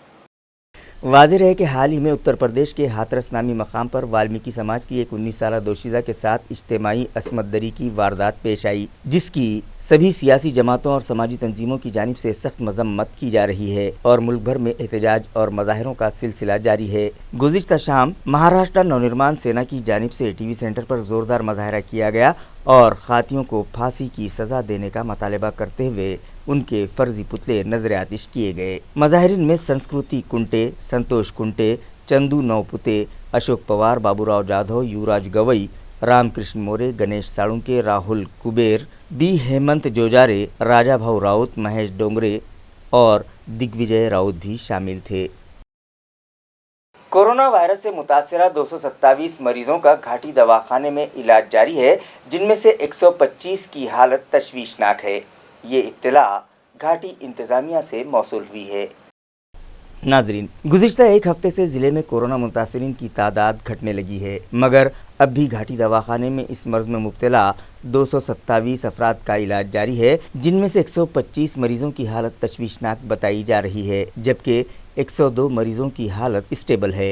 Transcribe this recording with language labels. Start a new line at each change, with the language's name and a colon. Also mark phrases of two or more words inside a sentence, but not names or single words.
Urdu: واضح ہے کہ حال ہی میں اتر پردیش کے ہاتھرس نامی مقام پر والمیکی سماج کی ایک 19 سالہ دوشیزہ کے ساتھ اجتماعی عصمت دری کی واردات پیش آئی، جس کی سبھی سیاسی جماعتوں اور سماجی تنظیموں کی جانب سے سخت مذمت کی جا رہی ہے اور ملک بھر میں احتجاج اور مظاہروں کا سلسلہ جاری ہے۔ گزشتہ شام مہاراشٹر نونرمان سینا کی جانب سے ٹی وی سینٹر پر زوردار مظاہرہ کیا گیا اور خاتیوں کو پھانسی کی سزا دینے کا مطالبہ کرتے ہوئے ان کے فرضی پتلے نظر آتش کیے گئے۔ مظاہرین میں سنسکرتی کنٹے، سنتوش کنٹے، چندو نوپتے، اشوک پوار، بابو راؤ جادھو، یوراج گوئی، رام کرشن مورے، گنیش ساڑونکے، راہل کبیر، بی ہیمنت جوجارے، راجا بھاؤ راؤت، مہیش ڈونگرے اور دگ وجے راؤت بھی شامل تھے۔ کورونا وائرس سے متاثرہ 227 مریضوں کا گھاٹی دواخانے میں علاج جاری ہے، جن میں سے 125 کی حالت تشویشناک ہے۔ یہ اطلاع گھاٹی انتظامیہ سے موصول ہوئی ہے۔ नाजरीन, گزشتہ ایک ہفتے سے ضلعے میں کورونا متاثرین کی تعداد گھٹنے لگی ہے، مگر اب بھی گھاٹی دواخانے میں اس مرض میں مبتلا 227 افراد کا علاج جاری ہے، جن میں سے 125 مریضوں کی حالت تشویشناک بتائی جا رہی ہے، جبکہ 102 مریضوں کی حالت اسٹیبل ہے.